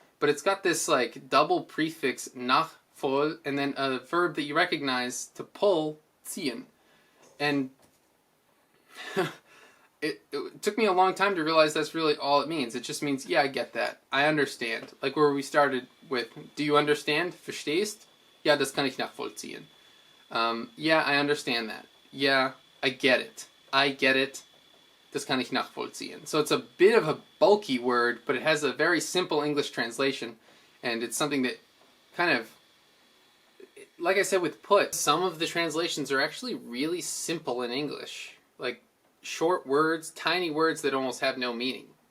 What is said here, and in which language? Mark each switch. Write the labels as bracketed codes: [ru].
[en] but it's got this like double prefix nach voll and then a verb that you recognize to pull, ziehen. And it took me a long time to realize that's really all it means. It just means, yeah, I get that. I understand. Like where we started with, do you understand? [de] Verstehst? Ja, das kann ich nachvollziehen. [en] Yeah, I understand that. Yeah, I get it. I get it. [de] Das kann ich nachvollziehen. [en] So it's a bit of a bulky word, but it has a very simple English translation, and it's something that kind of, like I said with put, some of the translations are actually really simple in English. Like short words, tiny words that almost have no meaning.